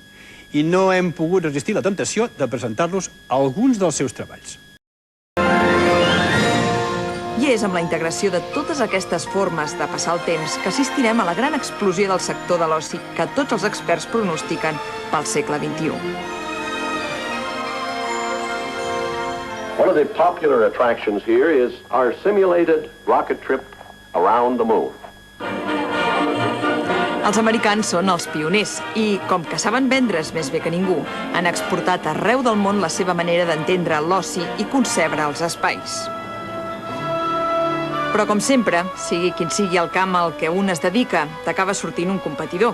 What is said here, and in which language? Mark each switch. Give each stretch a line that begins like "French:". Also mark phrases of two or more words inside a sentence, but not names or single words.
Catalan: I no hem pogut resistir la temptació de presentar-los alguns dels seus treballs. I és amb la integració de totes aquestes formes de passar el temps que assistirem a la gran explosió del sector de l'oci que tots els experts pronostiquen pel segle XXI.
English: One of the popular attractions here is our simulated rocket trip around the moon.
Catalan: Els americans són els pioners i, com que saben vendre's més bé que ningú, han exportat arreu del món la seva manera d'entendre l'oci i concebre els espais. Però, com sempre, sigui quin sigui el camp al que un es dedica, t'acaba sortint un competidor.